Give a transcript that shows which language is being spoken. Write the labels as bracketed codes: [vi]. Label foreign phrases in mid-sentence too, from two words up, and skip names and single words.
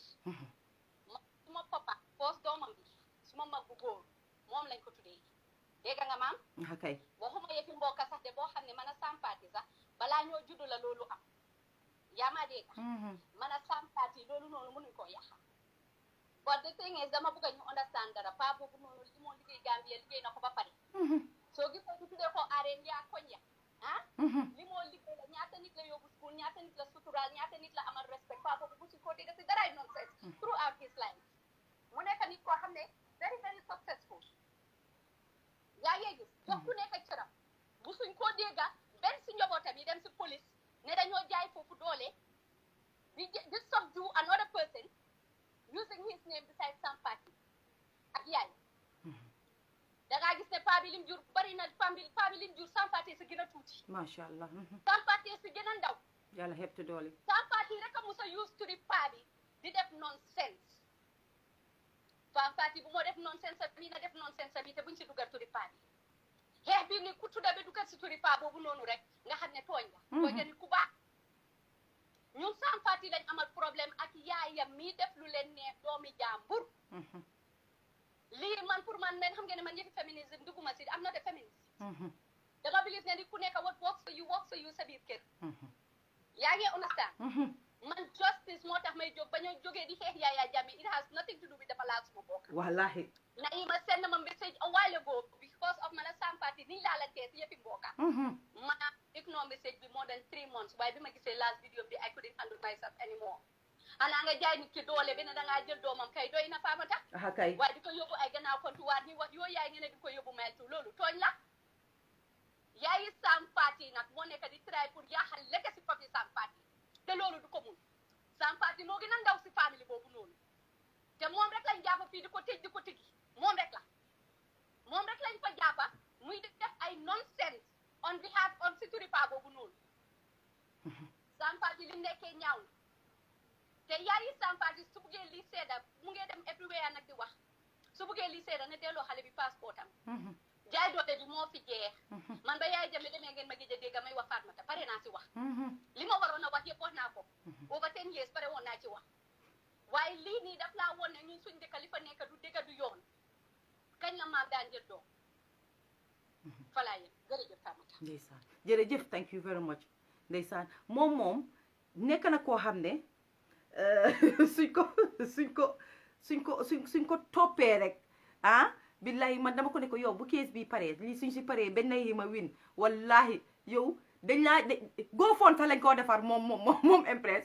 [wo] suma papa poos doomam bi suma mag bu góor moom lañ ko tuddee. dégg nga maam. kay. waxuma yëppi mbokk sax de boo xam ne man a Sam Fatty sax balaa ñoo juddu la loolu am. yaa ma dégg. man a Sam Fatty loolu noonu mënuñ koo yàq. [en] but the thing is [wo] dama bëgg a ñu understand dara pa boobu noonu li moo liggéey Gambia liggéey na ko ba pare. soo gisee ñu tuddee ko arène yaa koñ ya li moo liggéey la ñaata nit la yóbbu school ñaata nit la suturaal ñaata nit la amal respect pa boobu bu si ko dégg si daraay [en] nonsense throughout his life [wo] mu nekk nit koo xam ne [en] very very successful. [wo] yaa ngi gis jox ku nekk cëram bu suñ koo dégga benn si njabootam yi dem si police ne dañoo jaay foofu doole di [en] subdue another person using his name beside [wo] Sam Fatty ak yaay dangaa gis ne paa bi lim jur bari na paa bi lim jur Sam Fatty si gën a tuuti. [ar] ما شاء الله. [wo] Sam Fatty si gën a ndaw. yàlla xeeb te doole. Sam Fatty rek a musa use turi paa bi di def nonsense Sam Fatty bu moo def nonsense bi na def nonsense bi te buñ si dugal turi paa bi xeex bi ni ku tudda bi dugal si turi paa boobu noonu rek nga xam ne tooñ la tooñ la ni ku baax ñun Sam Fatty lañ amal problème ak yaayam mi def lu leen neex doomi jàmbur lii man pour man men xam ngeen ne man yëfi féminisme dugguma si am na de féministe dama believe ne ni ku nekk [en] what works for you [wo] sa biir kër yaa ngi understand man justice moo tax may jóg ba ñu jógee di xeex Yaya Jammeh [en] it has nothing to do with [wo] dafa laal suma bokk wallahi Nahima send ma message [en] a while ago because of [wo] man a Sam Fatty niñ laalantee si yëppi mbokka ma ignore message bi [en] more than 3 months [wo] waaye bi ma gisee [en] last video [wo] bi [en] I couldn't handle myself anymore [wo] xanaa nga jaay nit ki doole bi ne dangaa jël doomam kay doy na faamata kay waaye di ko yóbbu ay gannaaw kontuwaat ni wax yoo yaay ngeen ne di ko yóbbu maytu loolu tooñ la yaayi Sam Fatty nag moo nekk di try pour yaaxal lekk si papi Sam Fatty te loolu du ko mun Sam Fatty moo gën a ndaw si famille boobu noonu te moom rek lañ jàppa fii di ko tëj di ko tëj moom rek lañ fa jàppa muy def ay nonsense [en] on behalf on [wo] si turi paa boobu noonu Sam Fatty li nekkee ñaaw te yaayi Sam Fatty su buggee lii seeda mu ngee dem everywhere nag di wax su buggee lii seeda ne delloo xale bi passeport am jaay doole bi moo fi jeex man ba Yaya Jammeh demee ngeen ma gëj a dégg may wax Fatmata pare naa si wax li ma waroon a wax yëpp wax naa ko [en] over 10 years [wo] pare woon naa ci wax waaye lii nii daf laa woon ne ñun suñ dëkk li fa nekk du dëkk du yoon kañ la maam daan jël doom falaa yéen jërëjëf Fatmata ndeysaan jërëjëf [en] thank you very much [wo] ndeysaan moom nekk na koo xam ne suñ ko toppee rek billahi man dama ko ne ko yow bu kees bi paree lii suñ si paree benn Nahima win wallahi yow dañ laa goo fonta lañ koo defar moom Empress